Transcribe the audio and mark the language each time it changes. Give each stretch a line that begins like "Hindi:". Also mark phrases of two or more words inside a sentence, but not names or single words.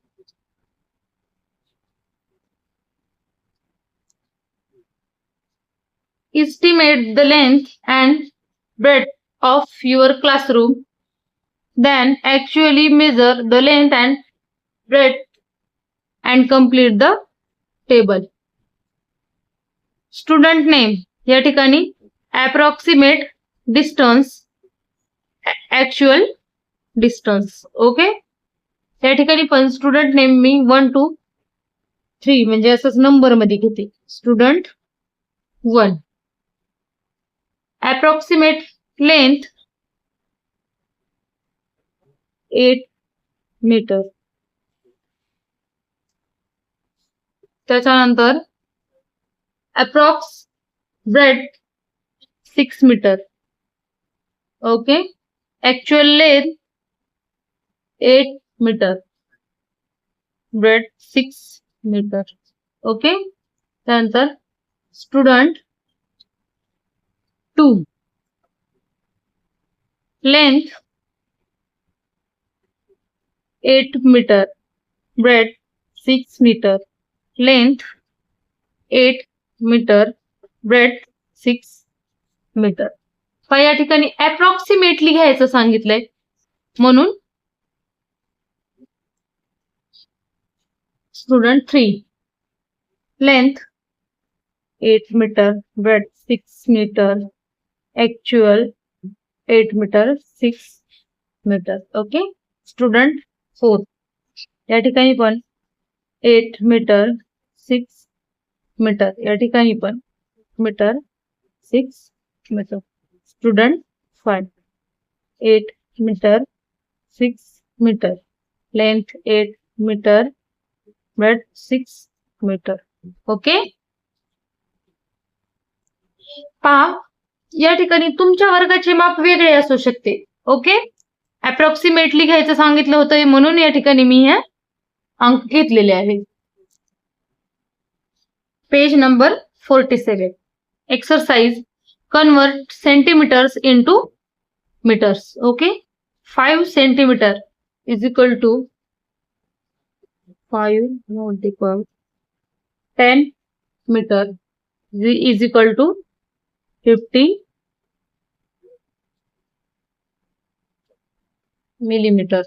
English: Estimate the length and breadth of your classroom. Then actually measure the length and breadth and complete the table. Student name
Marathi: या ठिकाणी
English: approximate distance, actual distance. ओके.
Marathi: या ठिकाणी पण
English: student name
Marathi: मी 1 to 3 म्हणजे असंच नंबर मध्ये घेते.
English: स्टुडंट 1. approximate length 8 meter. त्याच्यानंतर approx breadth 6 meter. ओके. actual length 8 meter. breadth 6 meter. ओके.
Marathi: त्यानंतर स्टुडंट 2.
English: length 8 meter. breadth 6 meter. length 8 meter. breadth 6 meter.
Marathi: या ठिकाणी अप्रॉक्सिमेटली घ्यायचं सांगितलंय म्हणून स्टुडंट 3.
English: length 8 meter. breadth 6 meter. actual 8 meter 6 meter. ओके. स्टुडंट 4.
Marathi: या ठिकाणी पण
English: 8 meter 6 meter.
Marathi: या ठिकाणी पण
English: meter 6 meter. स्टुडंट 5. 8 meter 6 meter. length 8 meter. breadth 6 meter. ओके.
Marathi: पहा या ठिकाणी तुमच्या वर्गाचे माप वेगळे असू शकते. ओके. अप्रॉक्सिमेटली घ्यायचं सांगितलं होतं म्हणून या ठिकाणी मी हे अंक घेतलेले आहेत.
English: page number 47. exercise convert centimeters into meters. ओके. 5 centimeter is equal to 5 10 meter is equal to 50 millimeters.